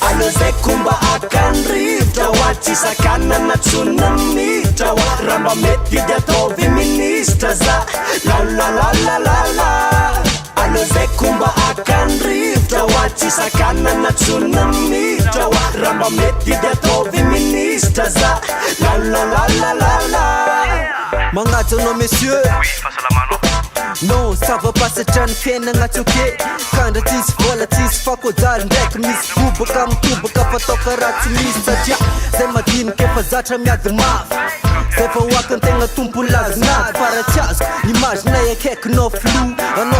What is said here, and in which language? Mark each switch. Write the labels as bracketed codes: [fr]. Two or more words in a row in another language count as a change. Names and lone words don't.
[mg] Allo zay komba akanrivotra Hoa tsisakana na tsona miditra Hoa raha mba mety dia ataovy ministra za La la la la la la Allo zay komba akanrivotra Hoa tsisakana na tsona miditra Hoa raha mba mety dia ataovy ministra za La la la la la la Magnajanao messieurs [fr] Non, ça va pas [mg] satria ny fiainagna tsy oke Kandra tsisy vola tsisy fakojaly ndraiky misy bobaka mitobaka fatao karaha tsy misy satria Zay madinika efa zatra miady mafy Zay fa hoaka an-tegna tompo lazinady Fara tsy azoko imaginay akaikinao flo Anao